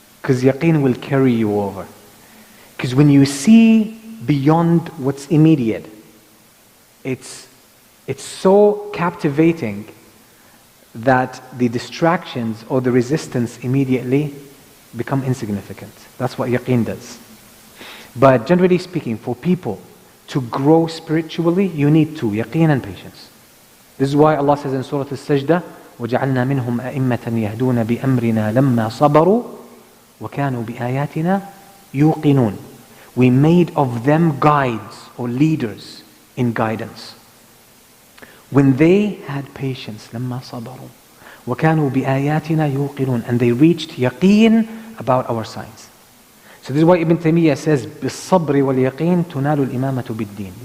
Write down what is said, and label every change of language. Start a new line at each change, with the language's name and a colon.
English: Because yaqeen will carry you over. Because when you see beyond what's immediate, it's so captivating that the distractions or the resistance immediately become insignificant. That's what yaqeen does. But generally speaking, for people to grow spiritually, you need two, yaqeen and patience. This is why Allah says in Surah Al-Sajdah,
Arabic: وَجَعَلْنَا مِنْهُمْ أَئِمَّةً يَهْدُونَ بِأَمْرِنَا لَمَّا صَبَرُوا وَكَانُوا بِآيَاتِنَا يُوقِنُونَ.
English: We made of them guides or leaders in guidance. When they had patience,
Arabic: لَمَّا صَبَرُوا وَكَانُوا بِآيَاتِنَا يُوقِنُونَ,
English: and they reached yaqeen about our signs. So this is why Ibn Taymiyyah says,
Arabic: بِالصَّبْرِ وَالْيَقِينِ تُنَالُ الْإِمَامَةُ بِالدِّينِ.